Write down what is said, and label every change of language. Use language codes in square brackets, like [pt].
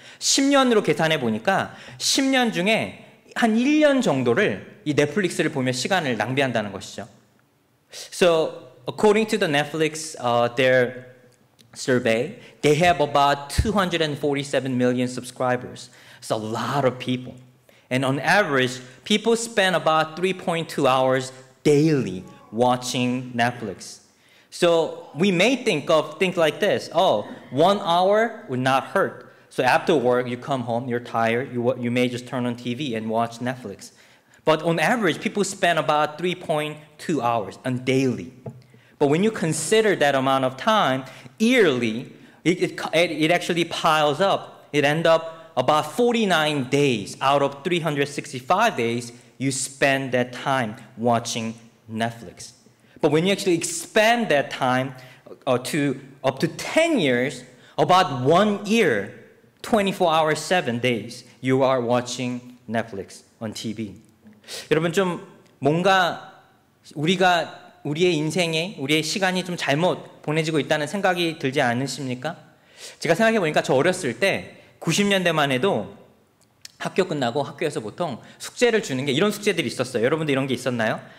[ko] 10년으로 계산해 보니까 10년 중에 한 1년 정도를 이 넷플릭스를 보며 시간을 낭비한다는 것이죠. [en] So according to the Netflix their survey, they have about 247 million subscribers. It's a lot of people. And on average, people spend about 3.2 hours daily watching Netflix. So we may think like this, 1 hour would not hurt. So after work, you come home, you're tired, you may just turn on TV and watch Netflix. But on average, people spend about 3.2 hours on daily. But when you consider that amount of time, yearly, it actually piles up. It ends up about 49 days out of 365 days, you spend that time watching Netflix. But when you actually expand that time to up to 10 years, about 1 year, 24 hours, 7 days, you are watching Netflix on TV. [ko] 여러분 좀 뭔가 우리의 인생에 우리의 시간이 좀 잘못 보내지고 있다는 생각이 들지 않으십니까? 제가 생각해 보니까 저 어렸을 때 90년대만 해도 학교 끝나고 학교에서 보통 숙제를 주는 게 이런 숙제들이 있었어요. 여러분도 이런 게 있었나요?